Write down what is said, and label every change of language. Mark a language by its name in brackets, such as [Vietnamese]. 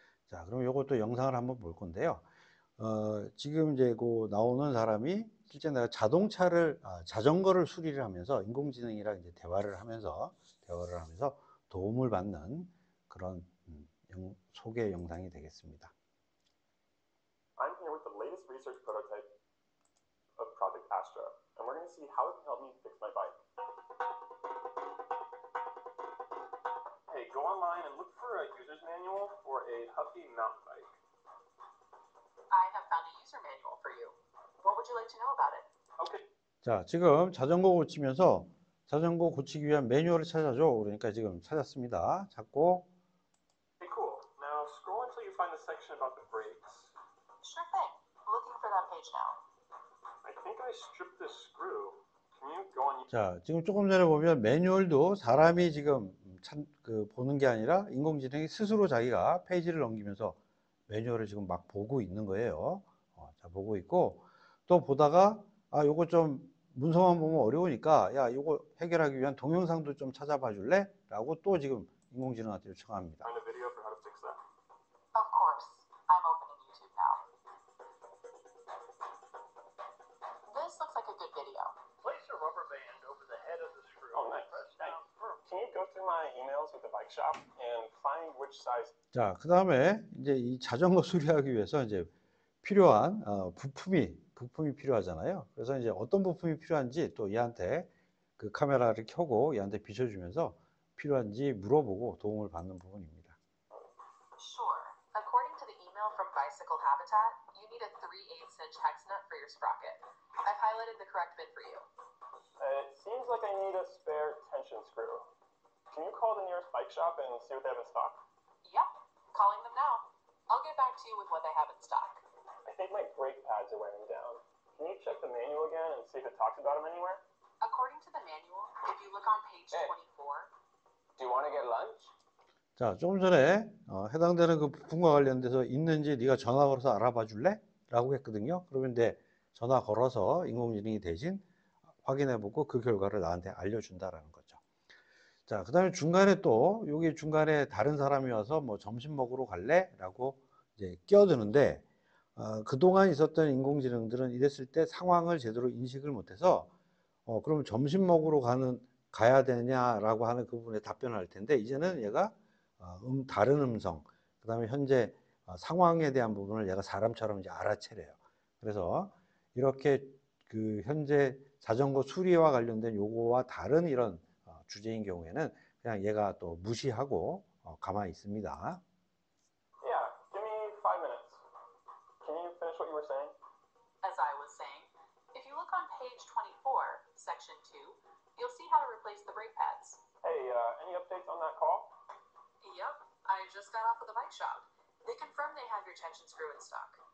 [Korean] 자, 그럼 이것도 영상을 한번 볼 건데요. 지금 이제 그 나오는 사람이 실제 내가 자전거를 수리를 하면서 인공지능이랑 이제 대화를 하면서 도움을 받는 그런 소개 영상이 되겠습니다. [English] I'm here with the latest research prototype of Project Astra, and we're going to see how it can help me fix my bike. Hey, go online and look for a user's manual for a Huffy mountain bike. I have found a user manual for you. What would you like to know about it? Okay. [Korean] 자, 지금 자전거 고치면서 자전거 고치기 위한 매뉴얼을 찾아줘. 그러니까 지금 찾았습니다. 찾고 [English] Hey, cool. Now scroll until you find the section about the brakes. Sure thing. Looking for that page now. I think I stripped this screw. Can you go on? [Korean] 자, 지금 조금 전에 보면 매뉴얼도 사람이 지금 보는 게 아니라 인공지능이 스스로 자기가 페이지를 넘기면서 매뉴얼을 지금 막 보고 있는 거예요. 자, 보고 있고 또 보다가 요거 좀 문서만 보면 어려우니까 야, 요거 해결하기 위한 동영상도 좀 찾아봐 줄래? 라고 또 지금 인공지능한테 요청합니다. [English] Find a video for how to fix that. Of course. I'm opening YouTube now. This looks like a good video. Place a rubber band over the head of the screw. Oh, nice. Press down firmly. Can you go through my emails with the bike shop and find which size? [Korean] 자, 그 다음에 이제 이 자전거 수리하기 위해서 이제 필요한 부품이 필요하잖아요. 그래서 이제 어떤 부품이 필요한지 또 얘한테 그 카메라를 켜고 얘한테 비춰주면서 필요한지 물어보고 도움을 받는 부분입니다. [English] Sure. According to the email from Bicycle Habitat, you need a 3/8 inch hex nut for your sprocket. I've highlighted the correct bit for you. It seems like I need a spare tension screw. Can you call the nearest bike shop and see what they have in stock? Yep. Calling them now. I'll get back to you with what they have in stock. I think my brake pads are wearing down. Can you check the manual again and see if it talks about them anywhere? According to the manual, if you look on page Hey. 24, Do you want to get lunch? [Korean] 자, 조금 전에 해당되는 그 부품과 관련돼서 있는지 네가 전화 걸어서 알아봐 줄래? 라고 했거든요. 그러면 내 전화 걸어서 인공지능이 대신 확인해보고 그 결과를 나한테 알려준다라는 거죠. 자, 그 다음에 중간에 또 여기 중간에 다른 사람이 와서 뭐 점심 먹으러 갈래? 라고 이제 끼어드는데 그동안 있었던 인공지능들은 이랬을 때 상황을 제대로 인식을 못해서 그럼 점심 먹으러 가야 되냐라고 하는 그 부분에 답변을 할 텐데 이제는 얘가 다른 음성, 그 다음에 현재 상황에 대한 부분을 얘가 사람처럼 이제 알아채래요. 그래서 이렇게 그 현재 자전거 수리와 관련된 요거와 다른 이런 주제인 경우에는 그냥 얘가 또 무시하고 가만히 있습니다. [English] Yeah, give me 5 minutes. Can you finish what you were saying? As I was saying, if you look on page 24, section 2, you'll see how to replace the brake pads. Hey, any updates on that call? Yep, I just got off with the bike shop. They confirmed they have your tension screw in stock.